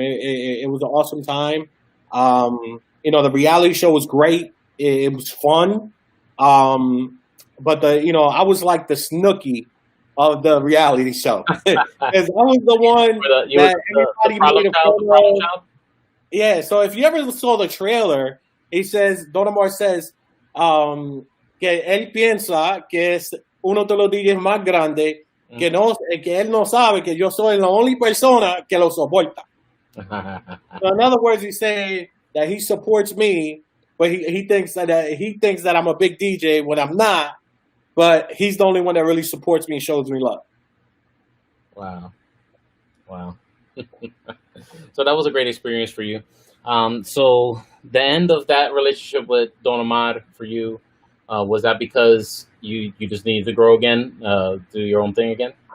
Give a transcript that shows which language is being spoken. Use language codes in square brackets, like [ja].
[en] It was an awesome time. The reality show was great. It was fun. But I was like the Snooki of the reality show. Because I was the one that everybody made a photo. Yeah, so if you ever saw the trailer, Don Omar says, [es] que él piensa que es uno de los DJs más grandes, que él no sabe que yo soy la [en] only [es] persona que lo soporta. [en] So in other words, he's saying that he supports me, but he thinks that I'm a big DJ when I'm not. But he's the only one that really supports me and shows me love. Wow. So that was a great experience for you. So the end of that relationship with Don Omar for you, was that because you just needed to grow again, do your own thing again?